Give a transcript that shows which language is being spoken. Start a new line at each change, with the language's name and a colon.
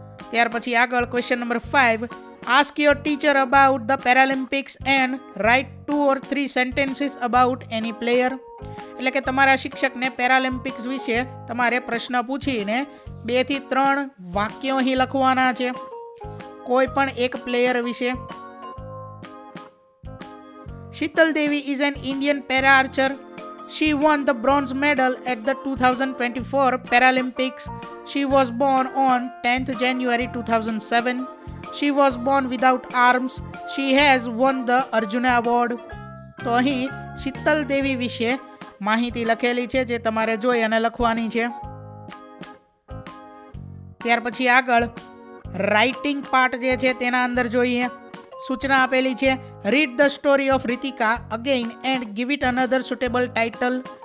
Gujarati: ત્યાર પછી આગળ
English: Question number 5, ask your teacher about the Paralympics and write 2 or 3 sentences about any player.
Gujarati: એટલે કે તમારા શિક્ષકને પેરાલિમ્પિક્સ વિશે તમારે પ્રશ્ન પૂછીને 2 થી 3 વાક્યો અહીં લખવાના છે કોઈ પણ એક પ્લેયર વિશે.
English: Shital Devi is an Indian para archer. She won the bronze medal at the 2024 Paralympics. She was born on 10th January 2007. She was born without arms. She has won the Arjuna Award.
Gujarati: તો અહીં શીતલ દેવી વિશે માહિતી લખેલી છે જે તમારે જોઈ અને લખવાની છે. ત્યાર પછી આગળ રાઇટિંગ પાર્ટ જે છે તેના અંદર જોઈએ. સૂચના આપેલી છે
English: Read the story of Ritika again and give it another suitable title.